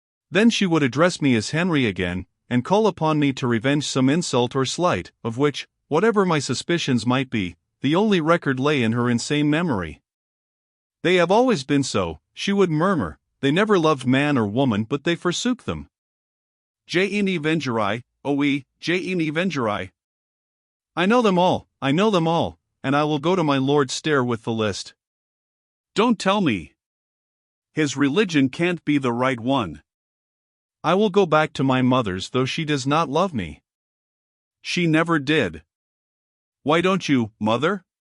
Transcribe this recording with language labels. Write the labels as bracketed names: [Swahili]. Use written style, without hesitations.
[English] Then she would address me as Henry again, and call upon me to revenge some insult or slight, of which, whatever my suspicions might be, the only record lay in her insane memory. "They have always been so," she would murmur, "they never loved man or woman but they forsook them. [French] Je ne vengerai, oui, je ne vengerai. [English] I know them all, and I will go to my Lord Stair with the list. Don't tell me. His religion can't be the right one. I will go back to my mother's though she does not love me. She never did. Why don't you, mother?